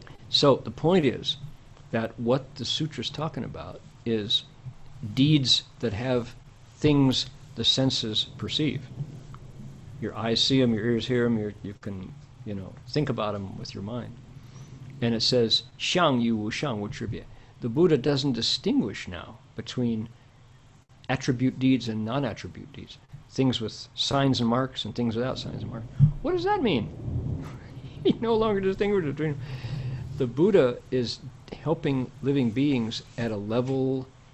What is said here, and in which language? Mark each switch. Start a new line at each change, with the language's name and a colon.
English: So the point is that what the sutra's talking about is deeds that have things the senses perceive. Your eyes see them, your ears hear them, you can, think about them with your mind. And it says,
Chinese: 相与无相无差别.
English: The Buddha doesn't distinguish now between attribute deeds and non-attribute deeds. Things with signs and marks and things without signs and marks. What does that mean? He no longer distinguishes between. The Buddha is helping living beings at a level